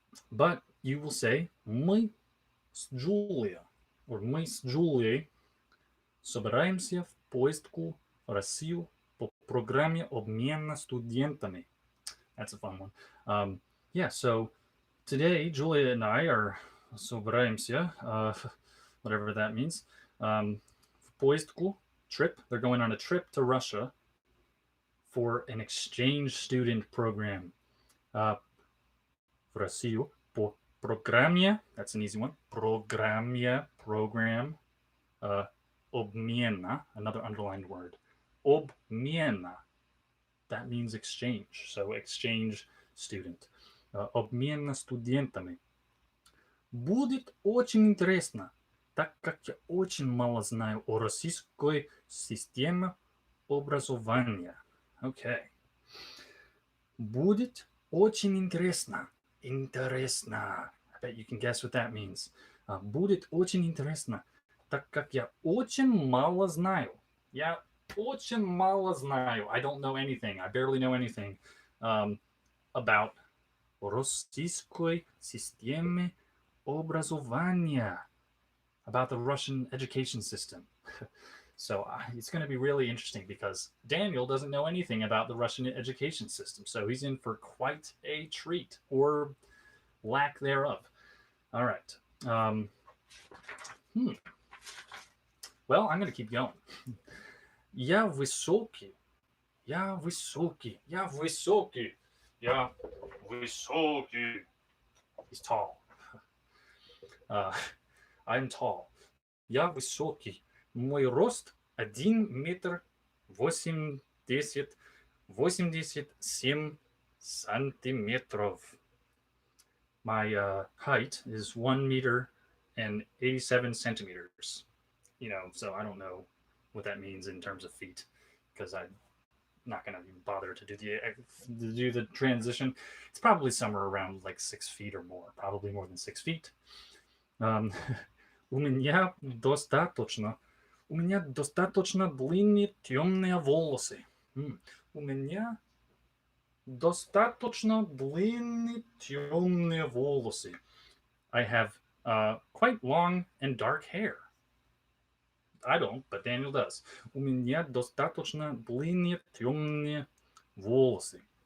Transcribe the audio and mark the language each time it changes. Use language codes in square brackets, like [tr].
[en] But you will say [ru] мы с Julia, or мы с Juliей собираемся в поездку в Россию по программе обмена студентами. [en] That's a fun one. Yeah, so today Julia and I are [ru] собираемся, [en] whatever that means, [ru] в поездку, [en] trip. They're going on a trip to Russia for an exchange student program. [ru] В Россию по программе, [en] that's an easy one, program, обмена, another underlined word, обмена, that means exchange, so exchange student, [ru] обмена студентами. Будет очень интересно, так как я очень мало знаю о российской системе образования. Okay. Будет очень интересно. Интересно. [en] I bet you can guess what that means. [ru] Будет очень интересно, так как я очень мало знаю. Я очень мало знаю. [en] I don't know anything. I barely know anything about [ru] российской системе образования, [en] about the Russian education system. So it's going to be really interesting because Daniel doesn't know anything about the Russian education system. So he's in for quite a treat, or lack thereof. All right. Well, I'm going to keep going. [ru] Я высокий. Я высокий. Я высокий. Я высокий. [en] He's tall. I'm tall. [ru] Я высокий. Мой рост 1 метр 87 сантиметров. [en] My height is 1 meter and 87 centimeters. So I don't know what that means in terms of feet. because I'm not going to even bother to do the transition. It's probably somewhere around like 6 feet or more, probably more than 6 feet. [ru] У меня достаточно, у меня достаточно длинные темные волосы. У меня достаточно длинные темные волосы. [en] I have quite long and dark hair. I don't, but Daniel does. [ru] У меня достаточно длинные темные волосы.